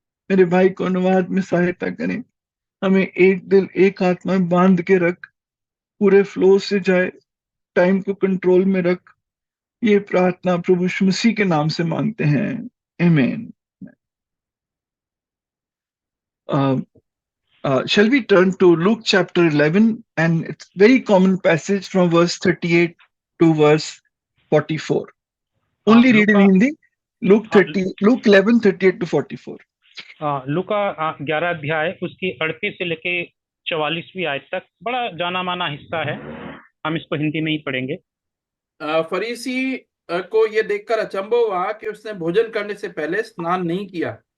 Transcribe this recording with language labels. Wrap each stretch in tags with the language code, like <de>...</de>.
<hi>मेरे भाई को अनुवाद में सहायता करें। हमें एक दिल एक आत्मा में बांध के रख, पूरे फ्लो से जाए, टाइम को कंट्रोल में रख। ये प्रार्थना प्रभु यीशु मसीह के नाम से मांगते हैं, आमीन।</hi> <en>Shall we turn to Luke chapter 11, and it's very common passage from verse 38 to verse 44. Only read in</en> <hi>Luca</hi> <en>Hindi. Luke 11, 38 to 44.</en> <hi>लुका 11 अध्याय उसकी 38 से लेके 44वीं आयत तक बड़ा जाना माना हिस्सा है। हम इसको हिंदी में ही पढ़ेंगे। फरीसी को ये देखकर अचंभव हुआ कि उसने भोजन करने से पहले स्नान नहीं किया।</hi>